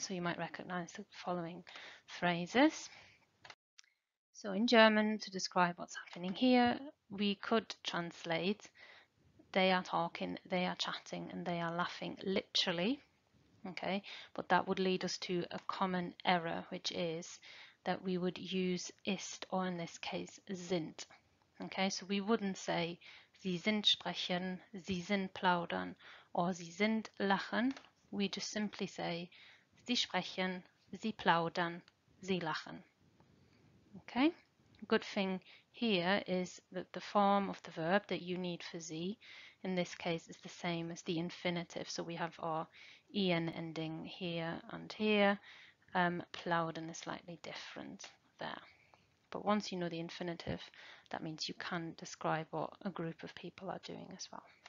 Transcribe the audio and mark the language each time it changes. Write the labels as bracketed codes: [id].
[en] So you might recognize the following phrases. So in German, to describe what's happening here, we could translate they are talking, they are chatting, and they are laughing literally. Okay, but that would lead us to a common error, which is that we would use ist, or in this case sind. Okay, so we wouldn't say [de] sie sind sprechen, sie sind plaudern, [en] or sie sind lachen. We just simply say [de] sie sprechen, sie plaudern, sie lachen. [en] Okay, good thing here is that the form of the verb that you need for sie in this case is the same as the infinitive. So we have our en ending here and here. Plaudern is slightly different there. But once you know the infinitive, that means you can describe what a group of people are doing as well.